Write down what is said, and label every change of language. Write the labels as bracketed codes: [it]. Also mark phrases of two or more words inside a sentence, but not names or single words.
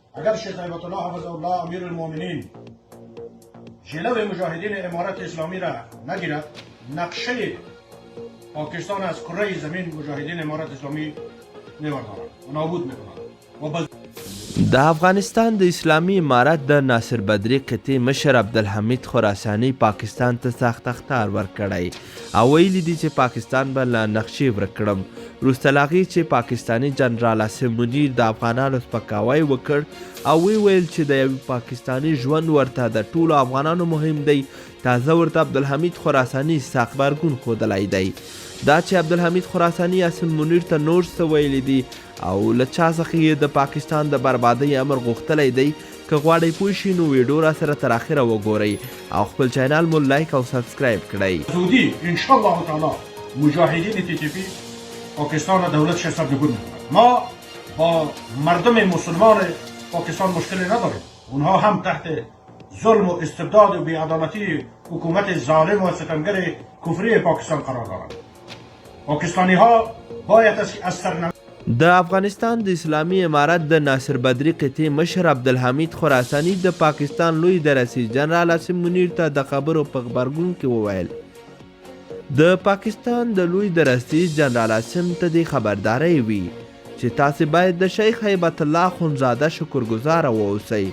[fa] اگر شیخ هیبت الله [ar] حفظه الله امیر المؤمنین [fa] جلو مجاهدین امارت اسلامی را نگیرد، نقشه پاکستان از کره زمین مجاهدین امارت اسلامی می‌وردارد و نابود می‌کند. [ps] د افغانستان د اسلامي امارت د ناصر بدري قطعې مشر عبدالحمید خراساني پاکستان ته سخت اخطار ورکړی او ویلي دي چې پاکستان به له نقشې ورک کړم. وروسته له هغې چې پاکستاني جنرال عاصم منیر د افغانانو سپکاوی وکړ او ویل چې د یوې پاکستاني ژوند ورته د ټولو افغانانو مهم دی، تازه ورته عبدالحمید خراساني سخت غبرګون ښودلی دی. دا چې عبدالحمید خراساني عاصم منیر ته نور څه ویلي دي او له چا څخه یې د پاکستان د بربادۍ امر غوښتلی دی، که غواړئ پوه شئ نو ویډیو را سره تر اخره وګورئ او خپل چینل مو لایک او سبسکرایب کړئ. [fa] زودی [ar] انشاءالله تعالی [fa] مجاهدین تی تی پی پاکستان را دولت سرنگون می‌کند. ما با مردم مسلمان پاکستان مشکلی نداریم. اونها هم تحت ظلم و استبداد و بی‌عدالتی حکومت ظالم و ستمگر کفری پاکستان قرار دارند. پاکستانی ها باید از سرنگون [ps] د افغانستان د اسلامي امارت د ناصر بدري قطعې مشر عبدالحمید خراساني د پاکستان لوی درسي جنرال عاصم منیر ته د خبرو په غبرګون کې وویل د پاکستان د لوی درسي جنرال عاصم ته د خبرداری وي چې تاسې باید د شیخ هیبت الله خونزاده شکرګزاره واوسئ.